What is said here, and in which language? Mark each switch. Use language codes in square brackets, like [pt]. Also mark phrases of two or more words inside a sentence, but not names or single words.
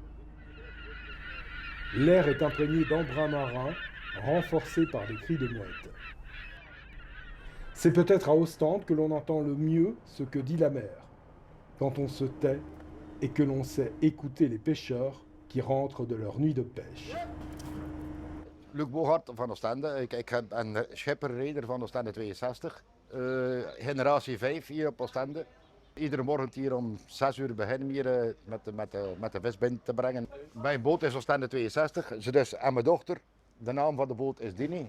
[fr] L'air est imprégné d'embruns marins, renforcé par des cris de mouettes. C'est peut-être à Ostende que l'on entend le mieux ce que dit la mer, quand on se tait et que l'on sait écouter les pêcheurs qui rentrent de leur nuit de pêche. [nl] Luc Bogaert van Oostende. Ik ben schipperrijder van Oostende 62. Generatie 5 hier op Oostende. Iedere morgen hier om 6 uur beginnen we hier met de vis binnen te brengen. Mijn boot is Oostende 62. Ze dus en mijn dochter. De naam van de boot is Dini.